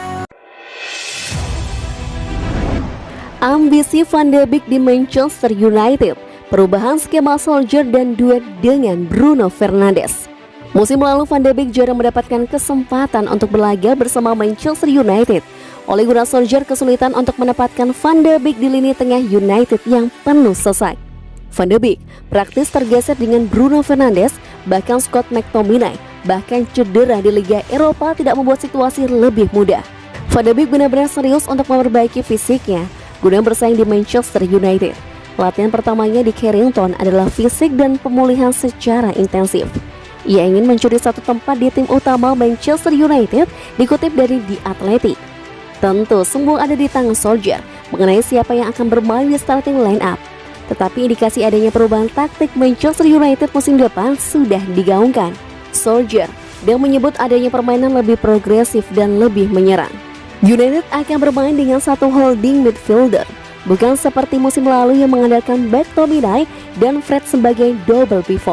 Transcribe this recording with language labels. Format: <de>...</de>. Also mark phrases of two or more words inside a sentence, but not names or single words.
<id>Ambisi Van de Beek di Manchester United, perubahan skema Solskjaer dan duet dengan Bruno Fernandes. Musim lalu Van de Beek jarang mendapatkan kesempatan untuk berlaga bersama Manchester United. Ole Gunnar Solskjaer kesulitan untuk menempatkan Van de Beek di lini tengah United yang penuh sesak. Van de Beek praktis tergeser dengan Bruno Fernandes, bahkan Scott McTominay bahkan cedera di Liga Eropa tidak membuat situasi lebih mudah. Van de Beek benar-benar serius untuk memperbaiki fisiknya guna bersaing di Manchester United. Latihan pertamanya di Carrington adalah fisik dan pemulihan secara intensif. Ia ingin mencuri satu tempat di tim utama Manchester United, dikutip dari The Athletic. Tentu semua ada di tangan Solskjaer mengenai siapa yang akan bermain di</id> <en>starting line-up.</en> <id>Tetapi indikasi adanya perubahan taktik Manchester United musim depan sudah digaungkan. Solskjaer dan menyebut adanya permainan lebih progresif dan lebih menyerang. United akan bermain dengan satu</id> <en>holding midfielder,</en> <id>bukan seperti musim lalu yang mengandalkan McTominay dan Fred sebagai</id> <en>double pivot.</en>